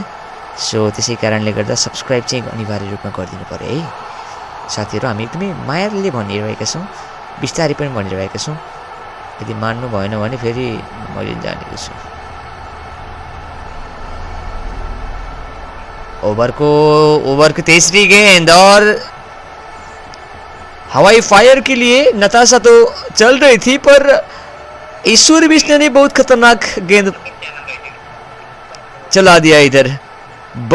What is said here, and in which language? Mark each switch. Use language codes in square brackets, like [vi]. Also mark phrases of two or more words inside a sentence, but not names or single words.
[ne] सो त्यसै कारणले गर्दा सब्स्क्राइब चाहिँ अनिवार्य रूपमा गरिदिनु पर्यो है साथीहरु। हामी एकदमै मायाले भनिरहेका छौं बिस्तारै पनि भनिरहेका छौं। यदि मान्नु भएन भने फेरि मैले जानेको छु। [hi] ओभर की तीसरी गेंद और हवाई फायर के लिए नताशा तो चल रही थी पर ईश्वर विष्णु ने बहुत खतरनाक गेंद चला दिया इधर।